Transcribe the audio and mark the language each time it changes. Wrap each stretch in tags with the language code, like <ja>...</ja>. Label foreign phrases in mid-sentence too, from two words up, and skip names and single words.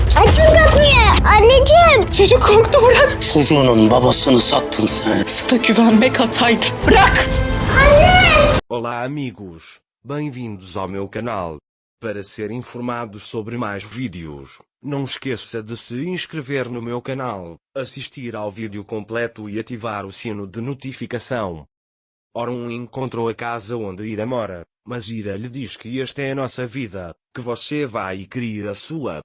<tr>Açın kapıyı. Anneciğim. Çocuk korktu, bırak. Çocuğunun babasını sattın sen. Sana güvenmek hataydı. Bırak.</tr> <pt>Olá amigos, bem-vindos ao meu canal. Para ser informado sobre mais vídeos, não esqueça de se inscrever no meu canal, assistir ao vídeo completo e ativar o sino de notificação. Orun encontrou a casa onde Ira mora, mas Ira lhe diz que esta é a nossa vida, que você vai e crie a sua.</pt>